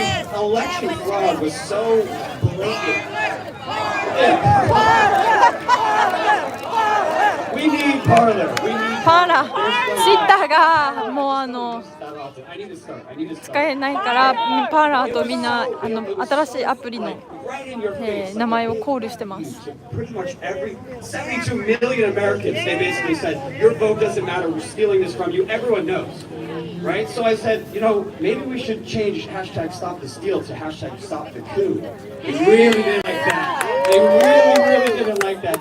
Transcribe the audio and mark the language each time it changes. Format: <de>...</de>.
<en>Election fraud was so blatant. We need parlor.</en> <ja>パーラー、ツイッターがもう使えないからパーラーとみんな新しいアプリの、名前をコールしてます。</ja> <en>Pretty much every 72 million Americans, they basically said, your vote doesn't matter, we're stealing this from you. Everyone knows, right? So I said, you know, maybe we should change hashtag stop the steal to hashtag stop the coup. They really didn't like that. They really didn't like that.</en>